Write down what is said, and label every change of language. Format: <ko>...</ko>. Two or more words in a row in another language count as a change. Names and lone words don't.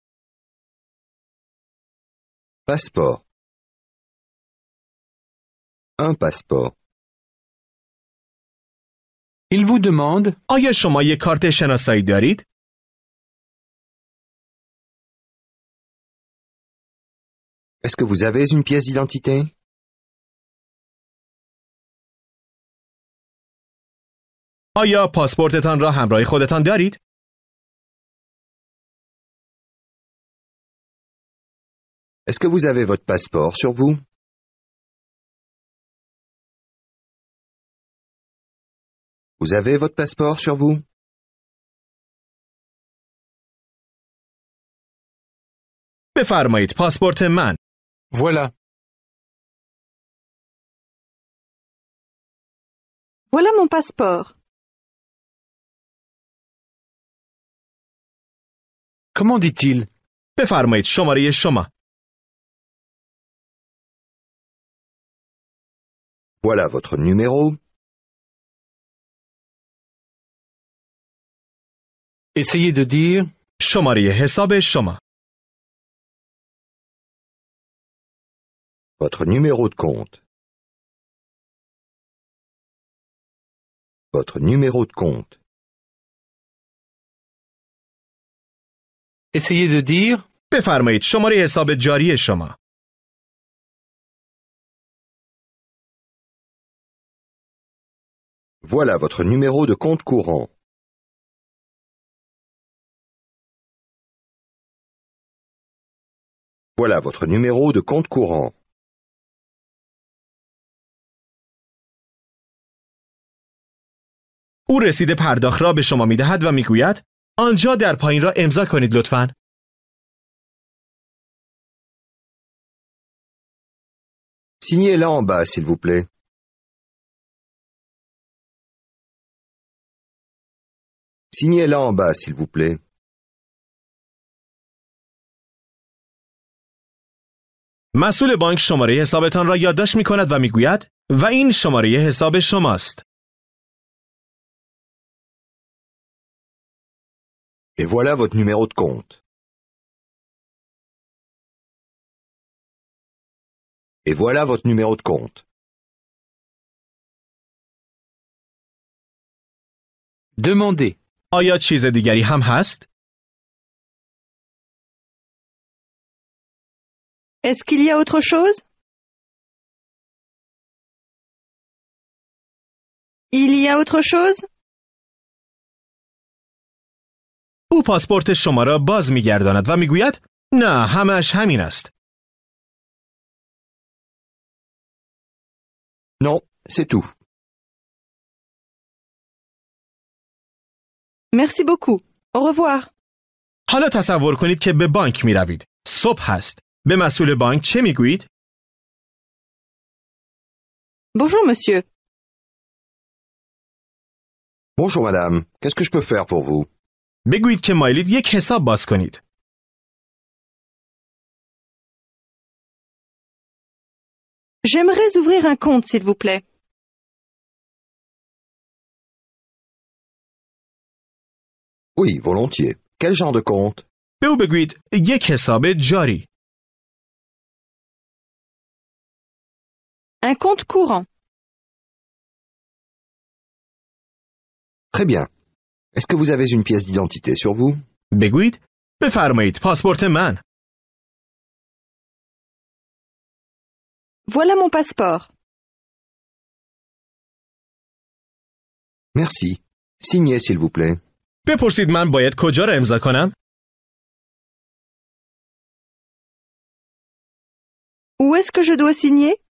<fr>Passeport. Un passeport. Il vous demande</fr> <fa>آیا شما یک کارت شناسایی دارید؟</fa> <fr>Est-ce que vous avez une pièce d'identité?</fr> <fa>آیا پاسپورتتان را همراه خودتان دارید؟</fa> <fr>Est-ce que vous avez votre passeport sur vous? Vous avez votre passeport sur vous?</fr> <fa>بفرمایید پاسپورت من.</fa> <fr>voilà. Voilà mon passeport. Comment dit-il?</fr> <fa>بفرمایید شماره شما.</fa> <fr>Voilà votre numéro. Essayez de dire</fr> <fa>شماره حساب شما.</fa> <fr>Votre numéro de compte. Votre numéro de compte. Essayez de dire</fr> <fa>بفرمایید شماره حساب جاری شما.</fa> <fr>Voilà votre numéro de compte courant. Voilà votre numéro de compte courant.</fr> <fa>او رسید پرداخت را به شما می دهد و می گوید آنجا در پایین را امضا کنید لطفاً.</fa> <fr>Signez là en bas, s'il vous plaît. Signez là en bas, s'il vous plaît.</fr> <fa>مسئول بانک شماره حسابتان را یادداشت می کند و می گوید و این شماره حساب شماست.</fa> <fr>Et voilà votre numéro de compte. Et voilà votre numéro de compte. demandez.</fr> <fa>آیا چیز دیگری هم هست؟</fa> <fr>Est-ce qu'il y a autre chose? Il y a autre chose?</fr> <fa>او پاسپورت شما را باز می‌گرداند و می‌گوید نه همش همین است.</fa> <fr>Non, c'est tout. Merci beaucoup. Au revoir.</fr> <fa>حالا تصور کنید که به بانک می‌روید. صبح است. به مسئول بانک چه می‌گویید؟</fa> <fr>Bonjour, monsieur. Bonjour madame, qu'est-ce que je peux faire pour vous?</fr> <fa>بگویید که مایلید یک حساب باز کنید.</fa> <fr>J'aimerais ouvrir un compte, s'il vous plaît. Oui, volontiers. Quel genre de compte?</fr> <fa>به او بگویید یک حساب جاری.</fa> <fr>Un compte courant. Très bien. Est-ce que vous avez une pièce d'identité sur vous?</fr> <fa>بگویید بفرمایید پاسپورت من.</fa> <fr>Voilà mon passeport. Merci. Signez s'il vous plaît.</fr> <fa>بپرسید من باید کجا را امضا کنم؟</fa> <fr>Où est-ce que je dois signer?</fr>